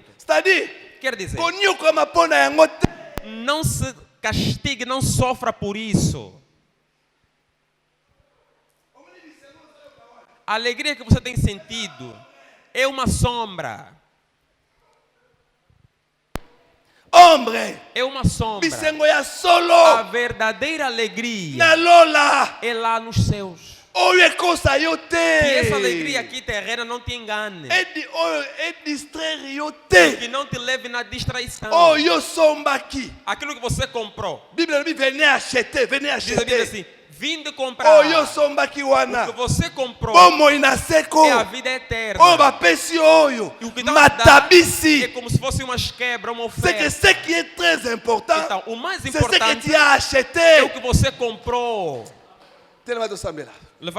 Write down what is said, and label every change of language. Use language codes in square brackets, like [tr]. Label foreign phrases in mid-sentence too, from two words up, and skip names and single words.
[fr] C'est-à-dire, [pt] Quer dizer, [ln] konyokama mpona yango te. [pt] não se castigue, não sofra por isso. A alegria que você tem sentido é uma sombra. [fr] Ombre. [pt] É uma sombra. [ln] Bisengo ya [pt] A [ln] solo. [pt] verdadeira alegria [ln] Na lola. [pt] é lá nos céus. [ln] Oyo ekosa yo [pt] Que essa alegria [ln] te. [pt] aqui terrena não te engane. [ln] Oyo edistraire yo te. [pt] Que não te leve na distraição. [ln] Oyo sombaki. [pt] Aquilo que você comprou. [fr] Bible dit venez acheter, venez [pt] Diz a Bíblia [fr] acheter. [pt] assim: vinde comprar. [ln] Oyo sombaki [pt] O que [ln] wana. [pt] você comprou [ln] Bomoi na seko. [pt] é a vida eterna. [ln] Oyo bapesi oyo. [pt] E o que dá é [ln] Matabisi. [pt] como se fosse uma quebra, uma [fr] C'est que [pt] oferta. [fr] ce qui est très important, [pt] Então, o mais [fr] c'est ce que [pt] importante [fr] tu as [pt] é o [fr] acheté. [pt] que você comprou. [fr] Tellement de Samuel. [pt] Levante